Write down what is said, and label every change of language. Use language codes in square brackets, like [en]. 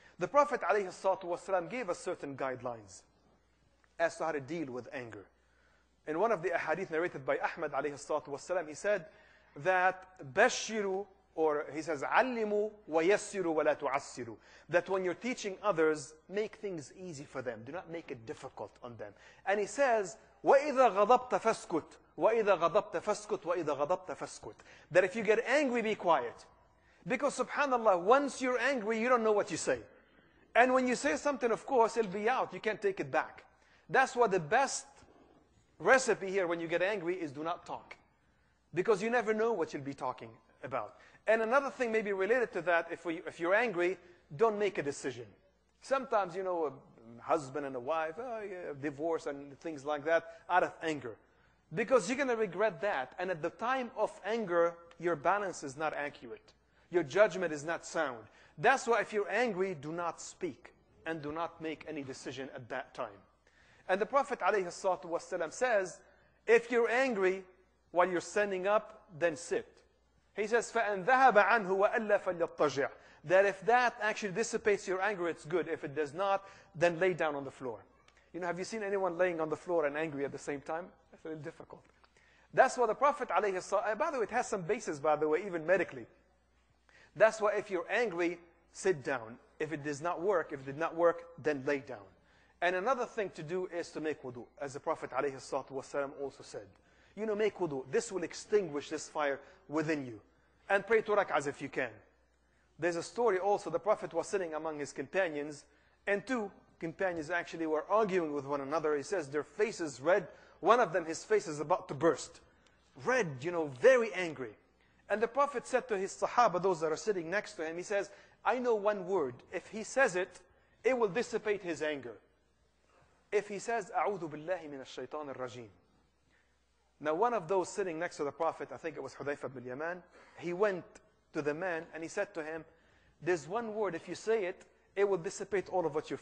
[en] The Prophet ﷺ gave us certain guidelines as to how to deal with anger. In one of the ahadith narrated by Ahmad ﷺ, he said that bashiru, or he says, [ar] عَلِّمُوا وَيَسِّرُوا وَلَا تُعَسِّرُوا. [en] That when you're teaching others, make things easy for them. Do not make it difficult on them. And he says, [ar] وَإِذَا غَضَبْتَ فَاسْكُتْ وَإِذَا غَضَبْتَ فَاسْكُتْ وَإِذَا غَضَبْتَ فَاسْكُتْ. [en] That if you get angry, be quiet. Because subhanAllah, once you're angry, you don't know what you say. And when you say something, of course, it'll be out. You can't take it back. That's why the best recipe here when you get angry is do not talk. Because you never know what you'll be talking about. And another thing maybe related to that, if you're angry, don't make a decision. Sometimes, you know, a husband and a wife, divorce and things like that, out of anger. Because you're going to regret that. And at the time of anger, your balance is not accurate. Your judgment is not sound. That's why if you're angry, do not speak. And do not make any decision at that time. And the Prophet ﷺ says, if you're angry while you're standing up, then sit. He says, [ar] فَأَنْ ذَهَبَ عَنْهُ وَأَلَّا فَلْيَضْطَجِعْ. [en] That if that actually dissipates your anger, it's good. If it does not, then lay down on the floor. You know, have you seen anyone laying on the floor and angry at the same time? That's a little difficult. That's why the Prophet ﷺ, by the way, it has some basis, by the way, even medically. That's why if you're angry, sit down. If it does not work, then lay down. And another thing to do is to make wudu, as the Prophet ﷺ also said. You know, make wudu. This will extinguish this fire within you. And pray 2 rak'ahs if you can. There's a story also, the Prophet was sitting among his companions, and 2 companions actually were arguing with one another. He says their faces red. One of them, his face is about to burst. Red, you know, very angry. And the Prophet said to his Sahaba, those that are sitting next to him, he says, I know one word. If he says it, it will dissipate his anger. If he says, [ar] أعوذ بالله من الشيطان الرجيم. [en] Now one of those sitting next to the Prophet, I think it was Hudayfa ibn Yaman, he went to the man and he said to him, there's one word, if you say it, it will dissipate all of what you're feeling.